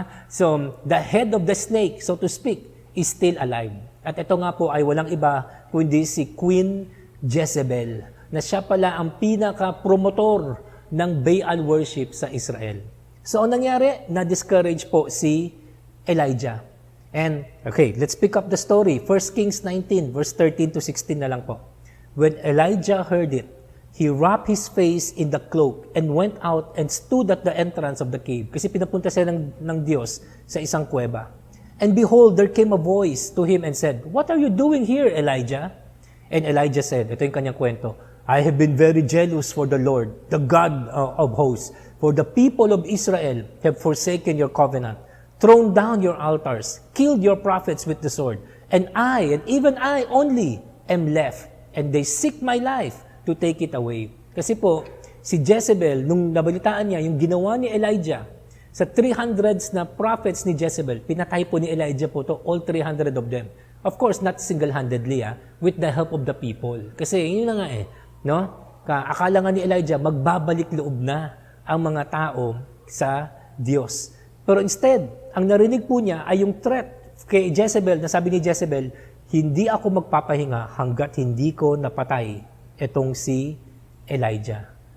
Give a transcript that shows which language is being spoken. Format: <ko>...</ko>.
<en>So, the head of the snake, so to speak, is still alive.</en> <tl>At ito nga po ay walang iba kundi si Queen Jezebel, na siya pala ang pinaka-promotor ng Baal worship sa Israel. So, ang nangyari, na-discourage po si Elijah.</tl> <en>And, okay, let's pick up the story. 1 Kings 19, verse 13 to 16 na lang po. When Elijah heard it, he wrapped his face in the cloak and went out and stood at the entrance of the cave.</en> <tl>Kasi pinapunta siya ng Diyos sa isang kuweba.</tl> <en>And behold, there came a voice to him and said, "What are you doing here, Elijah?" And Elijah said,</en> <tl>ito yung kanyang kwento,</tl> <en>"I have been very jealous for the Lord, the God of hosts, for the people of Israel have forsaken your covenant, thrown down your altars, killed your prophets with the sword, and I, and even I only, am left, and they seek my life to take it away."</en> <tl>Kasi po, si Jezebel, nung nabalitaan niya yung ginawa ni Elijah, sa 300s na prophets ni Jezebel, pinatay po ni Elijah po</tl> <en>to all 300 of them. Of course, not single-handedly, with the help of the people.</en> <tl>Kasi yun na nga akala nga ni Elijah, magbabalik loob na ang mga tao sa Diyos. Pero instead, ang narinig po niya ay yung threat kay Jezebel, na sabi ni Jezebel, hindi ako magpapahinga hanggat hindi ko napatay itong si Elijah.</tl>